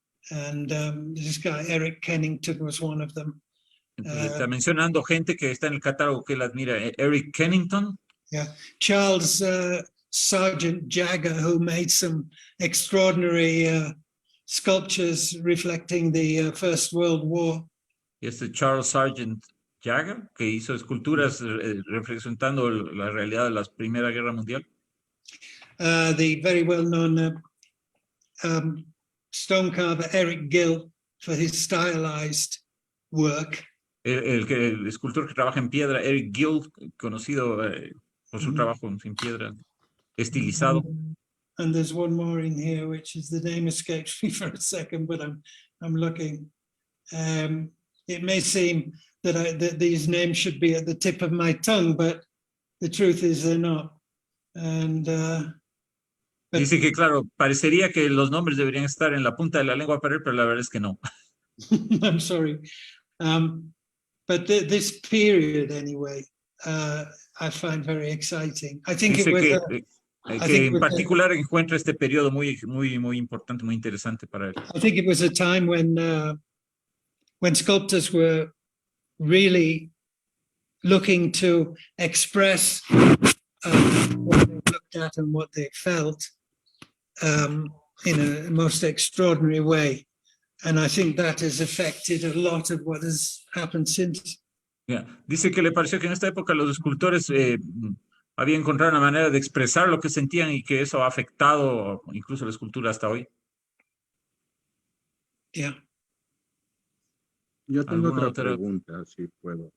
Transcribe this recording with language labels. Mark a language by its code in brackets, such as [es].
[en] And this guy, Eric Kennington, was one of them. [es] Entonces, está mencionando gente que está en el catálogo que él admira. [en] Eric Kennington. Yeah. Charles Sergeant Jagger, who made some extraordinary sculptures reflecting the First World War. [es] Y este Charles Sergeant Jagger, que hizo esculturas representando la realidad de la Primera Guerra Mundial. [en] The very well-known stone carver Eric Gill for his stylized work. [es] El escultor que trabaja en piedra, Eric Gill, conocido por su trabajo en piedra estilizado. [en] And there's one more in here, which is the name escapes me for a second, but I'm looking. It may seem that these names should be at the tip of my tongue, but the truth is they're not. And [es] dice que, claro, parecería que los nombres deberían estar en la punta de la lengua para él, pero la verdad es que no. [en] I'm sorry. But this period, anyway, I find very exciting. I think [es] dice [en] it was [es] que en particular encuentra este periodo muy importante, muy interesante para él. [en] I think it was a time when sculptors were really looking to express what they looked at and what they felt in a most extraordinary way. And I think that has affected a lot of what has happened since. Yeah. [es] Dice que le pareció que en esta época los escultores habían encontrado una manera de expresar lo que sentían y que eso ha afectado incluso la escultura hasta hoy. [en] Yeah. [es] Yo tengo otra pregunta, si puedo.